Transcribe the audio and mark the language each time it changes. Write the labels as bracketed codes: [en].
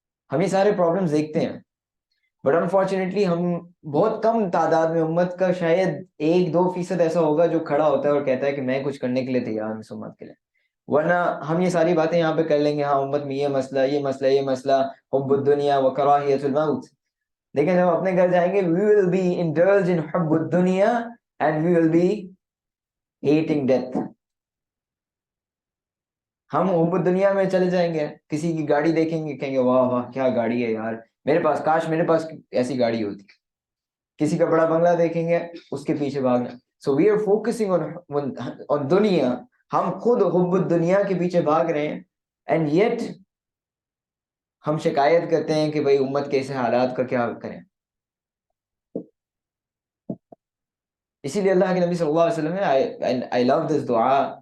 [ur] ہم یہ سارے پرابلمز دیکھتے ہیں، بٹ انفارچونیٹلی ہم بہت کم تعداد میں، امت کا شاید 1-2% ایسا ہوگا جو کھڑا ہوتا ہے اور کہتا ہے کہ میں کچھ کرنے کے لیے تیار ہوں اس امت کے لیے. ورنہ ہم یہ ساری باتیں یہاں پہ کر لیں گے، ہاں امت میں یہ مسئلہ یہ مسئلہ یہ مسئلہ، [ar] حب الدنیا وکراہیت الموت. [ur] لیکن جب اپنے گھر جائیں گے [en] we will be indulged in حب الدنیا and we will be hating death. [ur] ہم حب الدنیا میں چلے جائیں گے، کسی کی گاڑی دیکھیں گے کہیں گے واہ واہ کیا گاڑی ہے یار، میرے پاس کاش میرے پاس ایسی گاڑی ہوتی. کسی کا بڑا بنگلہ دیکھیں گے اس کے پیچھے بھاگنا. [en] So we are focusing on دنیا. [ur] ہم خود حب الدنیا کے پیچھے بھاگ رہے ہیں [en] and yet [ur] ہم شکایت کرتے ہیں کہ بھئی امت کے ایسے حالات کا کیا کریں. اسی لیے اللہ کے نبی صلی اللہ علیہ وسلم نے [en] I love this [ur] دعا.